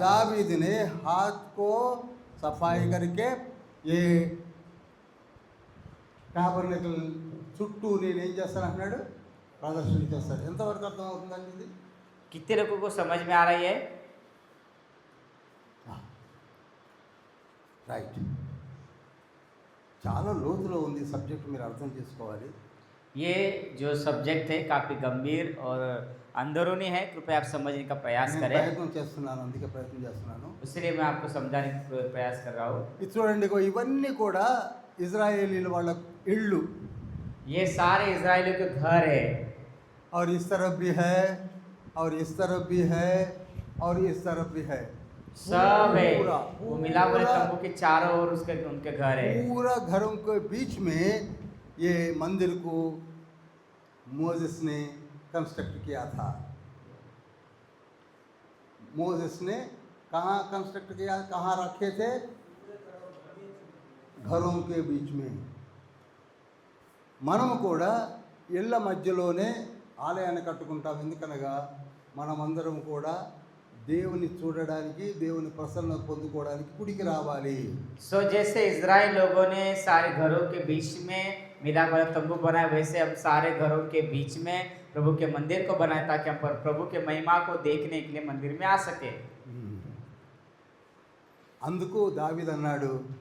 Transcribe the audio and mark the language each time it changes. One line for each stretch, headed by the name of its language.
Hindi: दावीद ने हाथ को सफाई करके ये
Telugu: టాబర్నకల్ చుట్టూ నేను ఏం చేస్తాను అన్నాడు, ప్రదర్శన చేస్తాడు. ఎంతవరకు అర్థం అవుతుందండి ఇది?
Hindi: कितने लोगों को समझ में आ रही है?
Telugu: రైట్. చాలా లోతులో ఉంది సబ్జెక్ట్, మీరు అర్థం చేసుకోవాలి.
Hindi: ये जो सब्जेक्ट है काफ़ी गंभीर और अंदरूनी है, कृपया आप समझने का प्रयास
Telugu: నేను
Hindi: करें।
Telugu: ప్రయత్నం చేస్తున్నాను, అందుకే ప్రయత్నం చేస్తున్నాను.
Hindi: इसलिए मैं आपको समझाने की प्रयास कर रहा हूँ।
Telugu: ఇది చూడండి, ఇగో ఇవన్నీ కూడా ఇజ్రాయేలీల వాళ్ళ ఇళ్ళు.
Hindi: ये सारे इज़राइलियों के घर है, और इस तरफ भी है, और इस तरफ भी है, और इस तरफ भी है. सब है। पूरा वो मिलाप वाले पूरा तंबू के चारों ओर उसके उनके घर है। पूरा घरों के बीच में ये मंदिर को मोसेस ने कंस्ट्रक्ट किया था. मोसेस ने कहाँ कंस्ट्रक्ट किया, कहाँ रखे थे? घरों के बीच में.
Telugu: మనము కూడా ఇళ్ళ మధ్యలోనే ఆలయాన్ని కట్టుకుంటాం. ఎందుకనగా మనమందరం కూడా దేవుని చూడడానికి, దేవుని ప్రసన్నత పొందుకోవడానికి గుడికి రావాలి.
Hindi: सो जैसे इज़राइल लोगों ने सारे घरों के बीच में मिलाप वाला तंबू बनाया, वैसे हम सारे घरों के बीच में प्रभु के मंदिर को बनाए ताकि हम प्रभु के महिमा को देखने के लिए मंदिर में आ सके।
Telugu: అందుకు దావీదు అన్నాడు,